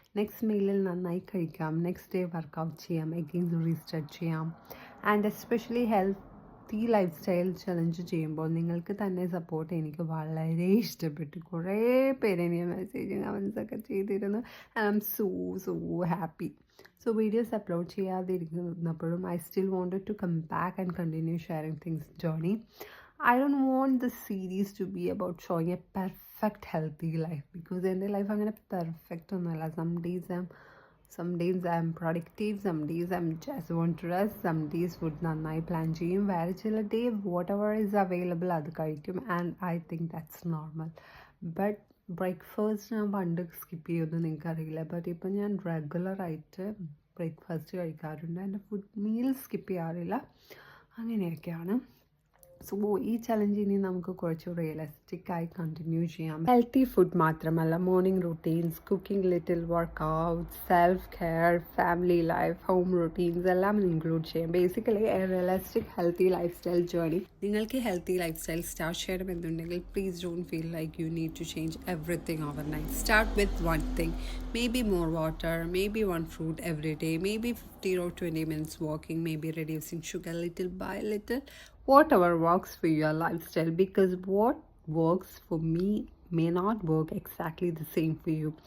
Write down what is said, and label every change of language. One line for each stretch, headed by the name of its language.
Malayalam: Next മീലിൽ നന്നായി കഴിക്കാം, next day workout ചെയ്യാം, എഗെയിൻ റീസ്റ്റാർട്ട് ചെയ്യാം. And especially healthy life style challenge ചെയ്യുമ്പോൾ നിങ്ങൾക്ക് തന്നെ സപ്പോർട്ട് എനിക്ക് വളരെ ഇഷ്ടപ്പെട്ടു. കുറേ പേര് എനിക്ക് മെസ്സേജും കമൻസൊക്കെ ചെയ്തിരുന്നു.
English: I am so happy.
Malayalam: So videos upload ചെയ്യാതിരിക്കുന്നപ്പോഴും
English: I still wanted to come back and continue sharing things journey. I don't want the series to be about showing a perfect healthy life because
Malayalam: എൻ്റെ life അങ്ങനെ perfect ഒന്നുമല്ല.
English: some days I'm productive, some days I'm just want to rest, some days
Malayalam: food നന്നായി plan ചെയ്യും, വേറെ ചില day
English: whatever is available
Malayalam: അത് കഴിക്കും,
English: and I think that's normal.
Malayalam: But breakfast ഞാൻ പണ്ട് സ്കിപ്പ് ചെയ്യുമെന്ന് നിങ്ങൾക്കറിയില്ല. ബട്ട് ഇപ്പം ഞാൻ റെഗുലറായിട്ട് ബ്രേക്ക്ഫാസ്റ്റ് കഴിക്കാറുണ്ട്. എൻ്റെ ഫുഡ് മീൽ സ്കിപ്പ് ചെയ്യാറില്ല. അങ്ങനെയൊക്കെയാണ്. സോ ഈ ചലഞ്ച് ഇനി നമുക്ക് കുറച്ച് റിയലിസ്റ്റിക്കായി കണ്ടിന്യൂ ചെയ്യാം. ഹെൽത്തി ഫുഡ് മാത്രമല്ല, morning routines, cooking, little workout, self care, family life, home routines എല്ലാം ഇൻക്ലൂഡ് ചെയ്യാം.
English: Basically a realistic healthy lifestyle journey.
Malayalam: നിങ്ങൾക്ക് ഹെൽത്തി ലൈഫ് സ്റ്റൈൽ സ്റ്റാർട്ട് ചെയ്യണമെന്നുണ്ടെങ്കിൽ
English: Please don't feel like you need to change everything overnight. Start with one thing, maybe more water, maybe one fruit every day, maybe 15 or 20 minutes walking, maybe reducing sugar little by little, whatever works for your lifestyle, because what works for me may not work exactly the same for you.